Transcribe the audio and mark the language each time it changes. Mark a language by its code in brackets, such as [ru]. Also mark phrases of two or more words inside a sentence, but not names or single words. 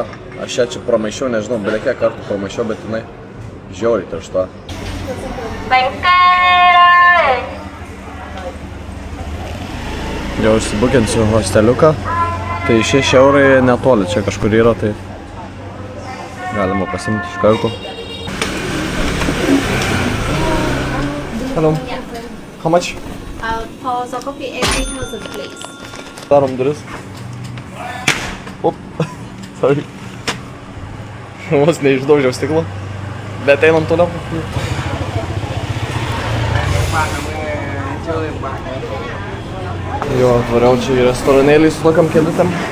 [lt] Aš ją čia pramaišiau, nežinau, beveik kiek kartų pramaišiau, bet jinai žiauriai tiršta. Jau užsibukinsiu hosteliuką. Tai 6 eurai netoli, čia kažkur yra, tai galima pasimti iš karto. [en] Hello. How much? For the coffee, 8,000 please. [lt] Darom duris. Op, sorry. Vos neišdaužiau stiklo. Bet einam toliau. Jo, atvariau čia į restoranėlį su tokiam kėdutėm.